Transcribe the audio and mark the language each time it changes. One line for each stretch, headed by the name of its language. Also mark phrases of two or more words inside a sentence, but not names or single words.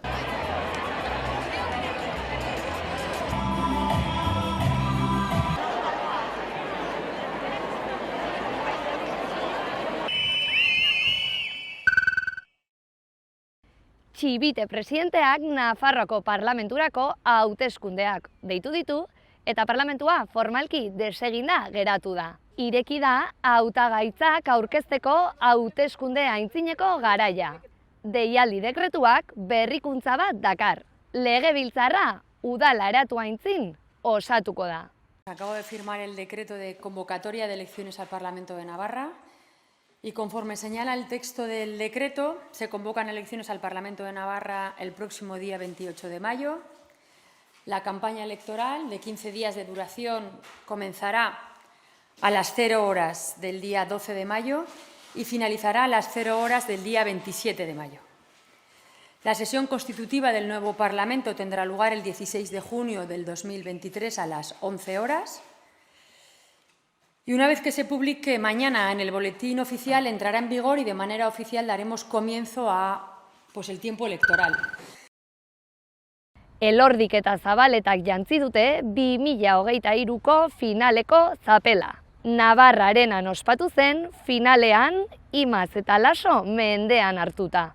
Basque: Txibite presidenteak Nafarroako parlamenturako hauteskundeak deitu ditu eta parlamentua formalki deseginda geratu da. Ireki da hautagaitzak aurkezteko hauteskunde aintzineko garaia. Deialdi dekretuak berrikuntza bat dakar. Legebiltzarra udala eratu aintzin osatuko da.
Spanish: Acabo de firmar el decreto de convocatoria de elecciones al Parlamento de Navarra y conforme señala el texto del decreto, se convocan elecciones al Parlamento de Navarra el próximo día 28 de mayo. La campaña electoral de 15 días de duración comenzará a las 0 horas del día 12 de mayo y finalizará a las 0 horas del día 27 de mayo. La sesión constitutiva del nuevo Parlamento tendrá lugar el 16 de junio del 2023 a las 11 horas. Y una vez que se publique mañana en el boletín oficial, entrará en vigor y de manera oficial daremos comienzo a el tiempo electoral.
Basque: Elordik eta Zabaletak jantzi dute 2023ko finaleko txapela. Navarra arenan ospatu zen, finalean Imaz eta Laso mendean hartuta.